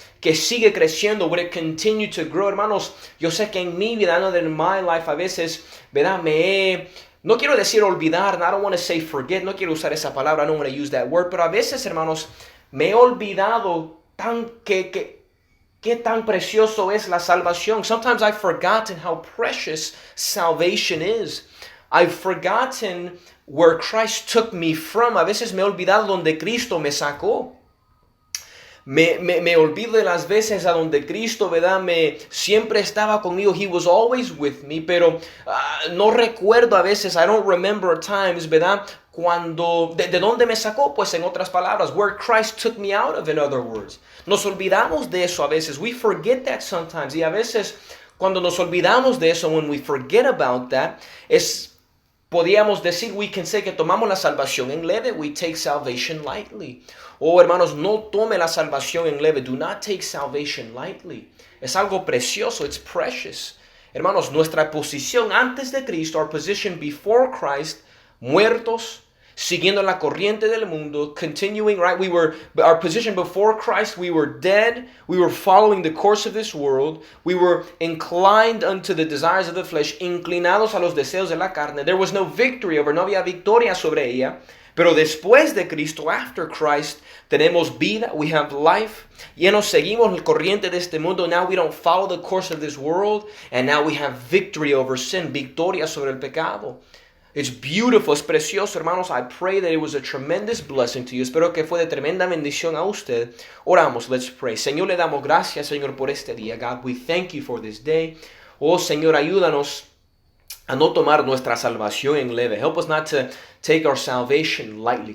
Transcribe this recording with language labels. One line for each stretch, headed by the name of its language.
Spanish: Que sigue creciendo,
English: would it continue to grow.
Spanish: Hermanos, yo sé que en mi vida, no
English: in my life,
Spanish: a veces, ¿verdad?, no quiero decir olvidar,
English: I don't want to say forget,
Spanish: no quiero usar esa palabra,
English: I don't want to use that word,
Spanish: pero a veces, hermanos, me he olvidado qué tan precioso es la salvación.
English: Sometimes I've forgotten how precious salvation is. I've forgotten where Christ took me from.
Spanish: A veces me he olvidado donde Cristo me sacó. Me olvido de las veces a donde Cristo, ¿verdad?, siempre estaba conmigo.
English: He was always with me,
Spanish: pero no recuerdo a veces,
English: I don't remember at times, ¿verdad?,
Spanish: de dónde me sacó, pues en otras palabras,
English: where Christ took me out of, in other words.
Spanish: Nos olvidamos de eso a veces.
English: We forget that sometimes.
Spanish: Y a veces, cuando nos olvidamos de eso,
English: when we forget about that,
Spanish: podríamos decir,
English: we can say
Spanish: que tomamos la salvación en leve.
English: We take salvation lightly.
Spanish: Oh, hermanos, no tome la salvación en leve.
English: Do not take salvation lightly.
Spanish: Es algo precioso.
English: It's precious.
Spanish: Hermanos, nuestra posición antes de Cristo,
English: our position before Christ,
Spanish: muertos, siguiendo la corriente del mundo,
English: continuing, right? Our position before Christ, we were dead. We were following the course of this world. We were inclined unto the desires of the flesh,
Spanish: inclinados a los deseos de la carne.
English: There was no victory over,
Spanish: no había victoria sobre ella. Pero después de Cristo,
English: after Christ,
Spanish: tenemos vida,
English: we have life.
Spanish: Ya no seguimos la corriente de este mundo.
English: Now we don't follow the course of this world. And now we have victory over sin,
Spanish: victoria sobre el pecado.
English: It's beautiful,
Spanish: es precioso, hermanos.
English: I pray that it was a tremendous blessing to you.
Spanish: Espero que fue de tremenda bendición a usted. Oramos,
English: let's pray.
Spanish: Señor, le damos gracias, Señor, por este día.
English: God, we thank you for this day.
Spanish: Oh, Señor, ayúdanos a no tomar nuestra salvación en leve.
English: Help us not to take our salvation lightly.